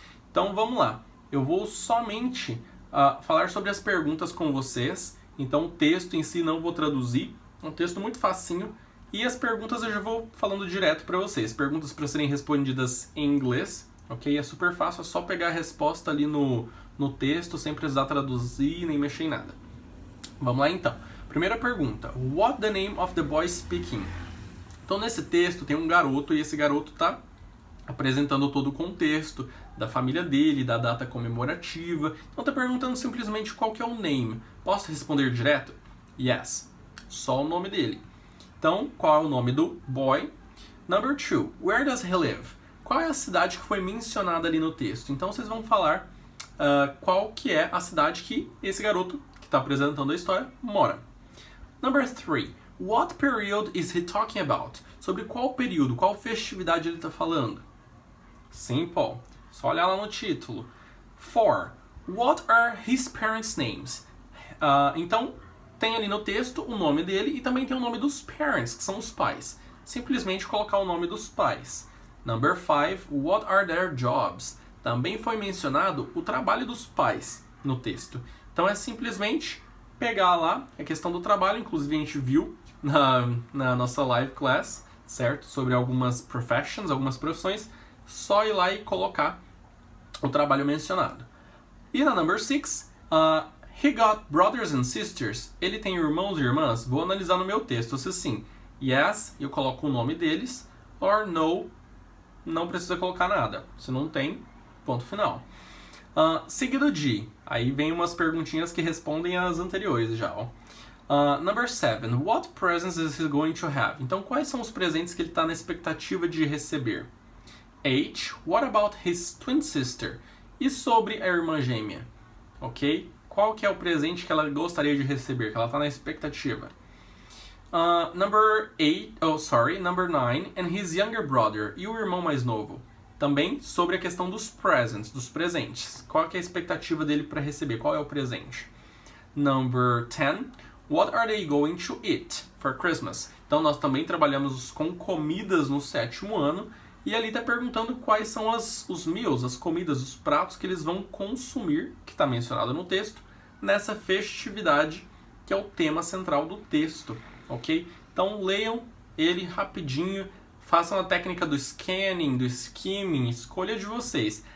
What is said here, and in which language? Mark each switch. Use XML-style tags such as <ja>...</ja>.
<pt>Então vamos lá, eu vou somente falar sobre as perguntas com vocês, então o texto em si não vou traduzir, é um texto muito facinho, e as perguntas eu já vou falando direto para vocês. Perguntas para serem respondidas em inglês, ok? É super fácil, é só pegar a resposta ali no texto, sem precisar traduzir nem mexer em nada. Vamos lá então. Primeira pergunta.</pt> <en>What the name of the boy speaking?</en> <pt>Então nesse texto tem um garoto e esse garoto está apresentando todo o contexto da família dele, da data comemorativa. Então está perguntando simplesmente qual que é o name. Posso responder direto? Yes. Só o nome dele. Então, qual é o nome do boy?</pt> <en>Number 2, where does he live?</en> <pt>Qual é a cidade que foi mencionada ali no texto? Então, vocês vão falar qual que é a cidade que esse garoto, que está apresentando a história, mora.</pt> <en>Number 3, what period is he talking about?</en> <pt>Sobre qual período, qual festividade ele está falando? Simple. Só olhar lá no título.</pt> <en>4, what are his parents' names?</en> <pt>Então, tem ali no texto o nome dele e também tem o nome dos parents, que são os pais. Simplesmente colocar o nome dos pais.</pt> <en>Number 5, what are their jobs?</en> <pt>Também foi mencionado o trabalho dos pais no texto. Então é simplesmente pegar lá a questão do trabalho, inclusive a gente viu na nossa</pt> <en>live class,</en> <pt>certo? Sobre algumas professions, algumas profissões, só ir lá e colocar o trabalho mencionado. E na</pt> <en>number 6, he got brothers and sisters.</en> <pt>Ele tem irmãos e irmãs? Vou analisar no meu texto. Se sim, yes, eu coloco o nome deles.</pt> <en>Or no,</en> <pt>não precisa colocar nada. Se não tem, ponto final. Seguido de, aí vem umas perguntinhas que respondem às anteriores já.</pt> <en>Number 7, what presents is he going to have?</en> <pt>Então, quais são os presentes que ele está na expectativa de receber?</pt> <en>8, what about his twin sister?</en> <pt>E sobre a irmã gêmea? Ok? Qual que é o presente que ela gostaria de receber, que ela está na expectativa?</pt> <en>Number 9, and his younger brother,</en> <pt>e o irmão mais novo. Também sobre a questão dos presents, dos presentes. Qual que é a expectativa dele para receber? Qual é o presente?</pt> <en>Number 10, what are they going to eat for Christmas?</en> <pt>Então nós também trabalhamos com comidas no 7º ano, e ali está perguntando quais são os meals, as comidas, os pratos que eles vão consumir, que está mencionado no texto, nessa festividade, que é o tema central do texto, ok? Então leiam ele rapidinho, façam a técnica do scanning, do skimming, escolha de vocês.</pt>